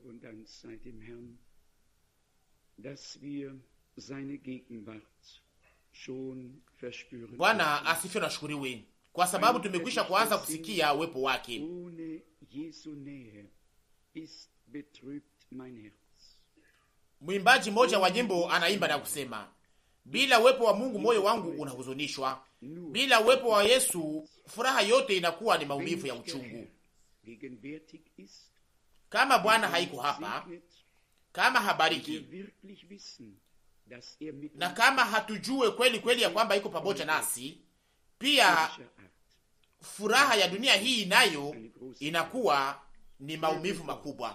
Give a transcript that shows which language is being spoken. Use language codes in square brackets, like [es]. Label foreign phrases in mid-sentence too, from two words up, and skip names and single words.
[de] Dank sei dem Herrn, dass wir seine Gegenwart schon verspüren. [sw] Bwana asifiwe na shukuriwe, kwa sababu tumekwisha kuanza kusikia uwepo wake. [de] Ohne Jesu Nähe ist betrübt mein Herz. [sw] Mwimbaji mmoja wa nyimbo anaimba na kusema, bila uwepo wa Mungu moyo wangu unahuzunishwa. Bila uwepo wa Yesu furaha yote inakuwa ni maumivu ya uchungu. Kama Bwana haiko hapa, kama habariki, na kama hatujue kweli kweli ya kwamba iko pamoja nasi, pia furaha ya dunia hii nayo inakuwa ni maumivu makubwa.